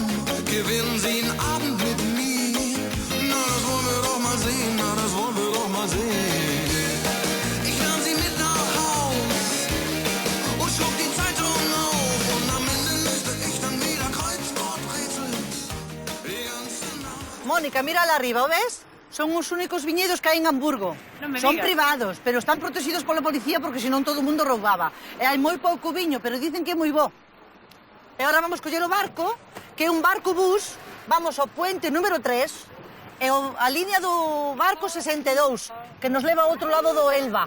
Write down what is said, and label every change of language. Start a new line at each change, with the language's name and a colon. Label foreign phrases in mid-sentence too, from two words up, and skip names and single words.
German: Gewinnen Sie einen Abend mit mir? Na, das wollen wir doch mal sehen, na, das wollen wir doch mal sehen. Ich nahm sie mit nach Haus und schlug die Zeitung auf. Und am Ende müsste ich dann wieder Kreuzworträtsel die ganze Nacht.
Galician: Mónica, mira lá arriba, o ves? Son os únicos viñedos que hai en Hamburgo. Non me Son digas. privados, pero están protegidos pola policía porque senón todo o mundo roubaba. E hai moi pouco viño, pero dicen que é moi bo. E agora vamos coller o barco, que é un barco bus, vamos ao puente número 3, e a línea do barco 62, que nos leva ao outro lado do Elba.